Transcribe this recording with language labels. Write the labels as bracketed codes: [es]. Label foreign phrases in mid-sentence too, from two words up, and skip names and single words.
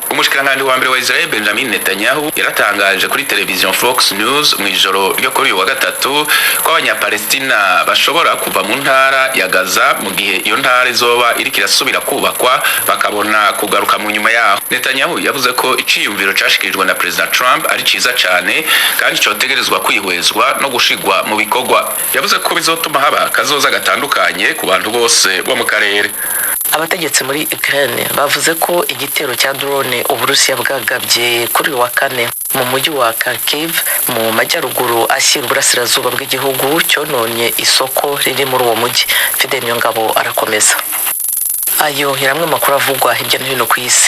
[rn] Umushikiranganje wa mbere wa Israel Benjamin Netanyahu yaratangaje kuri television Fox News mu ijoro ryo kuri uyu wa gatatu ko abanyapalestina bashobora kuva mu ntara ya Gaza mu gihe iyo ntara izoba iriko irasubira kubakwa bakabona kugaruka mu nyuma yaho. Netanyahu yavuze ko iciyumviro cashikirijwe na President Trump ari ciza cyane kandi cotegerezwa kwihwezwa no gushigwa mu bikorwa. Yavuze ko bizotuma haba kazoza gatandukanye ku bantu bose bo mu karere. [rw] Abategetsi muri Ukraine bavuze ko igitero cya drone Uburusiya bwagabye kuri uyu wa kane mu mujyi wa Kharkiv mu majyaruguru ashyira uburasirazuba bw'igihugu cyononye isoko riri muri uwo mujyi. [rn] Fide niyo ngabo arakomeza. Ayo hiramwe makuru avugwa hirya no hino ku isi.